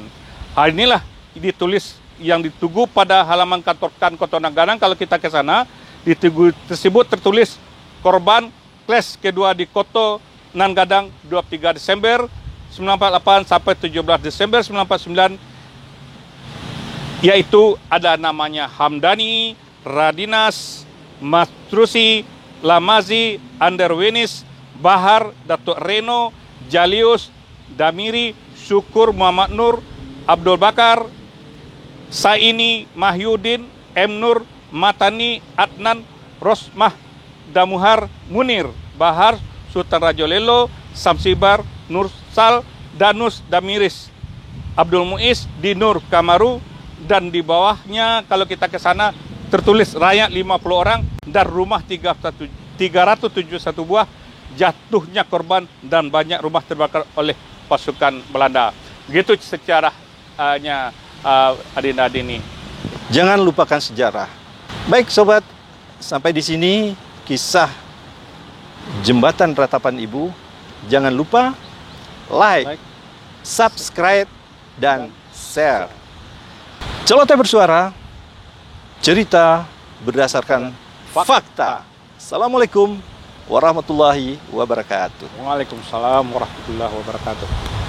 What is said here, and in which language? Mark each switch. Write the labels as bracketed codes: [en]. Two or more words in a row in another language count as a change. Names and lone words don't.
[id] Hal inilah ditulis yang ditugu pada halaman kantor Kota Nanggadang. Kalau kita ke sana, di tugu tersebut tertulis korban Kles kedua di Kota Nanggadang 23 Desember 1948 sampai 17 Desember 1949, yaitu ada namanya Hamdani, Radinas, Matrusi, Lamazi, Anderwenis, Bahar, Datuk Reno, Jalius, Damiri, Syukur, Muhammad Nur, Abdul Bakar, Saini, Mahyudin, M. Nur, Matani, Adnan, Rosmah, Damuhar, Munir, Bahar, Sultan Rajolelo, Samsibar, Nursal, Danus, Damiris, Abdul Muiz, Dinur, Kamaru, dan di bawahnya kalau kita ke sana tertulis rakyat 50 orang dan rumah 371 buah, jatuhnya korban dan banyak rumah terbakar oleh pasukan Belanda. Begitu sejarahnya Adinda Dini. Jangan lupakan sejarah. Baik sobat, sampai di sini kisah Jembatan Ratapan Ibu. Jangan lupa [en] like, subscribe, [id] dan share. Celoteh Bersuara, cerita berdasarkan fakta. [ar] السلام عليكم ورحمة الله وبركاته. وعليكم السلام ورحمة الله وبركاته.